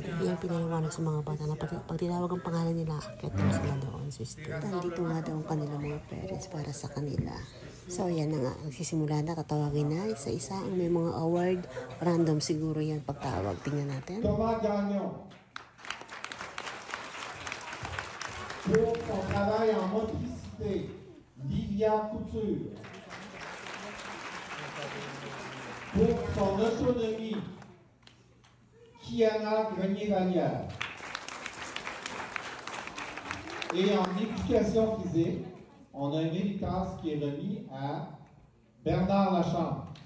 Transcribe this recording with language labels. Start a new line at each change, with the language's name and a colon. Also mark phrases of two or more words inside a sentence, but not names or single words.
Filipino: Yan, pinaliwanag sa mga bata na pag tinawag ang pangalan nila, akit na sila doon sa stage. Dito nga daw ang kanilang mga parents para sa kanila. So, yan na nga. Nagsisimula na, tatawagin na isa-isa ang may mga award. Random siguro yan pagtawag. Tingnan natin.
French: Pour son travail en motricité, Livia Couture. Pour son autonomie, Kiana Grenier-Vallière. Et en éducation physique, on a un méritas qui est remis à Bernard Lachambre.